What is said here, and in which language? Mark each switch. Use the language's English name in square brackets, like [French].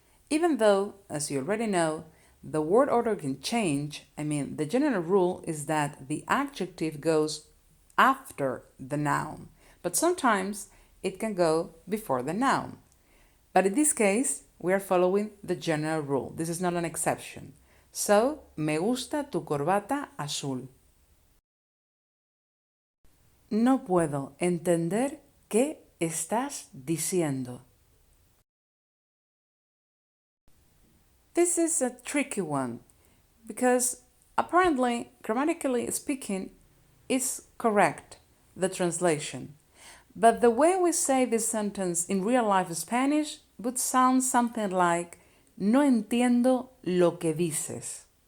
[English] Even though, as you already know, the word order can change, the general rule is that the adjective goes after the noun, but sometimes it can go before the noun. But in this case, we are following the general rule. This is not an exception. [Spanish] So, me gusta tu corbata azul. No puedo entender qué estás diciendo. [English] This is a tricky one because apparently, grammatically speaking, it's correct, the translation. But the way we say this sentence in real life Spanish would sound something like [Spanish] no entiendo lo que dices.